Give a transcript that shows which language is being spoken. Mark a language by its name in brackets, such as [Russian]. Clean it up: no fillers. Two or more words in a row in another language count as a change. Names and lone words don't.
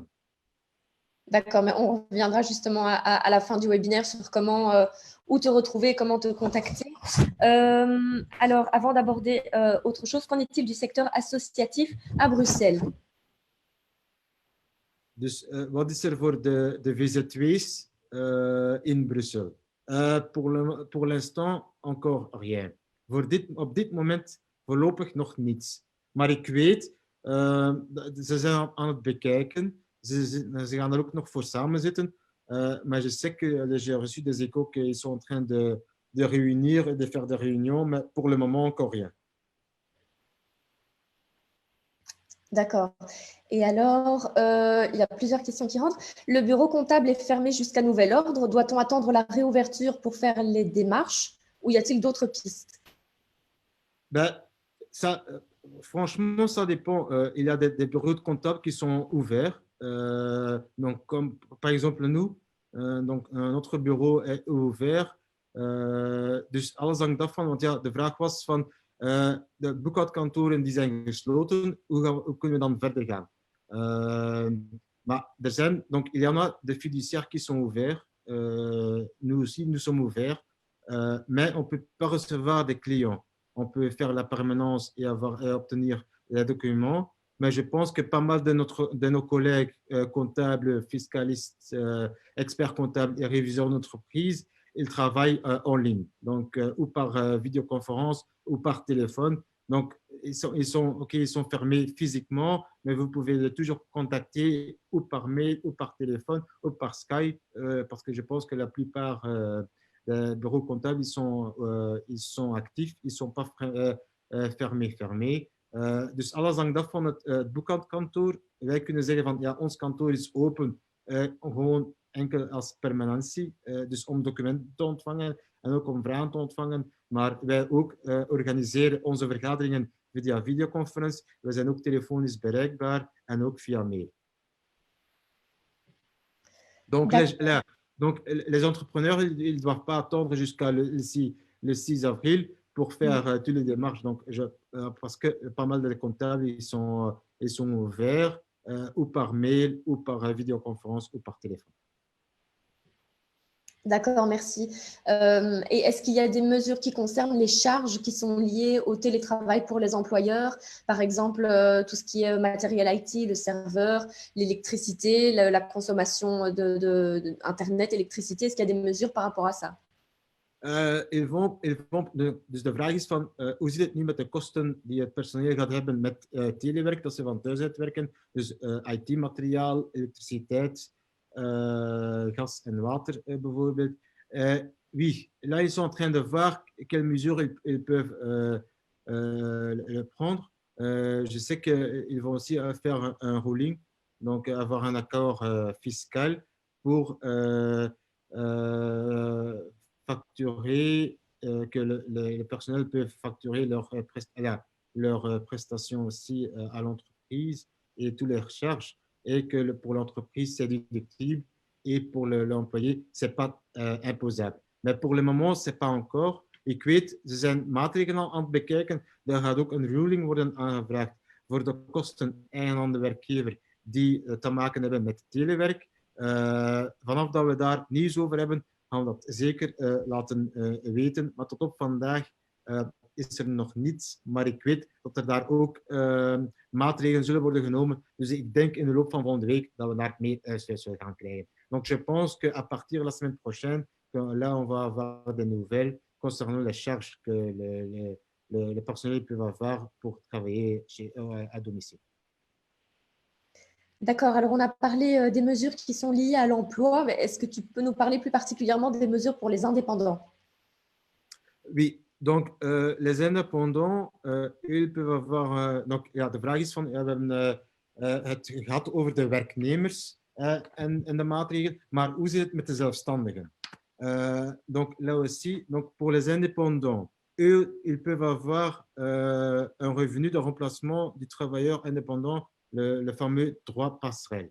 [French] D'accord, mais on reviendra justement à la fin du webinaire sur comment, où te retrouver, comment te contacter. Alors, avant d'aborder autre chose, qu'en est-il du secteur associatif à Bruxelles? [Dutch] Dus wat is er voor de VZ2's in Brussel? [French] Pour l'instant, encore rien. [Dutch] Op dit moment voorlopig nog niets. Maar ik weet, ze zijn aan het bekijken. Ze gaan er ook nog voor samen zitten. [French] Mais je sais que j'ai reçu des échos qu'ils sont en train de réunir et de faire des réunions, mais pour le moment, encore rien. D'accord. Et alors, il y a plusieurs questions qui rentrent. Le bureau comptable est fermé jusqu'à nouvel ordre. Doit-on attendre la réouverture pour faire les démarches ou y a-t-il d'autres pistes? Ben, ça, franchement, ça dépend. Il y a des bureaux de comptables qui sont ouverts. Donc, comme par exemple nous, donc notre bureau est ouvert. [Dutch] Dus alles hangt af van, want ja, de vraag was van de boekhoudkantoren die zijn gesloten, hoe kunnen we dan verder gaan? Maar er zijn, [French] donc il y en a des fiduciaires qui sont ouverts. Nous aussi, nous sommes ouverts, mais on ne peut pas recevoir des clients. On peut faire la permanence et obtenir les documents. Mais je pense que pas mal de nos collègues comptables, fiscalistes, experts comptables et réviseurs d'entreprise, ils travaillent en ligne, donc ou par vidéoconférence ou par téléphone. Donc, ils sont fermés physiquement, mais vous pouvez les toujours contacter ou par mail, ou par téléphone, ou par Skype, parce que je pense que la plupart de bureaux comptables, ils sont actifs, ils ne sont pas fermés. [Dutch] Dus alles hangt af van het boekhoudkantoor. Wij kunnen zeggen van ja, ons kantoor is open, gewoon enkel als permanentie, dus om documenten te ontvangen en ook om vragen te ontvangen. Maar wij ook organiseren onze vergaderingen via videoconferentie. We zijn ook telefonisch bereikbaar en ook via mail. [French] Donc, les entrepreneurs, ils ne doivent pas attendre jusqu'à le 6 avril pour faire toutes les démarches. Donc, parce que pas mal de comptables, ils sont ouverts ou par mail, ou par vidéoconférence, ou par téléphone. D'accord, merci. Et est-ce qu'il y a des mesures qui concernent les charges qui sont liées au télétravail pour les employeurs? Par exemple, tout ce qui est matériel IT, le serveur, l'électricité, la consommation d'Internet, électricité. Est-ce qu'il y a des mesures par rapport à ça? [Dutch] Dus de vraag is van, hoe zit het nu met de kosten die het personeel gaat hebben met telewerk, dat ze van thuis uitwerken, dus IT-materiaal, elektriciteit, gas en water bijvoorbeeld. [French] Oui, là ils sont en train de voir quelles mesures ils peuvent prendre. Je sais qu'ils vont aussi faire un ruling, donc avoir un accord fiscal pour facturer, que le personnel peut facturer leurs prestations aussi à l'entreprise et toutes leurs charges, et que pour l'entreprise, c'est déductible et pour l'employé, ce n'est pas imposable. Mais pour le moment, ce n'est pas encore. [Dutch] Ik weet, ze zijn maatregelen aan het bekijken. Er gaat ook een ruling worden aangevraagd voor de kosten eigen aan de werkgever die te maken hebben met telewerk. Vanaf dat we daar nieuws over hebben, gaan we dat zeker laten weten. Maar tot op vandaag is er nog niets. Maar ik weet dat er daar ook maatregelen zullen worden genomen. Dus ik denk in de loop van volgende week dat we daar meer uitsluit zullen gaan krijgen. [French] Donc je pense qu'à partir de la semaine prochaine, là on va avoir des nouvelles concernant les charges que le personnel peut avoir pour travailler à domicile. D'accord, alors on a parlé des mesures qui sont liées à l'emploi, mais est-ce que tu peux nous parler plus particulièrement des mesures pour les indépendants? Oui, donc les indépendants, ils peuvent avoir... [Dutch] donc ja, de vraag is van, ja, we hebben het gehad over de werknemers en de maatregelen, maar hoe zit het met de zelfstandigen? [French] Donc là aussi, donc pour les indépendants, eux, ils peuvent avoir un revenu de remplacement du travailleur indépendant, le fameux droit passerelle.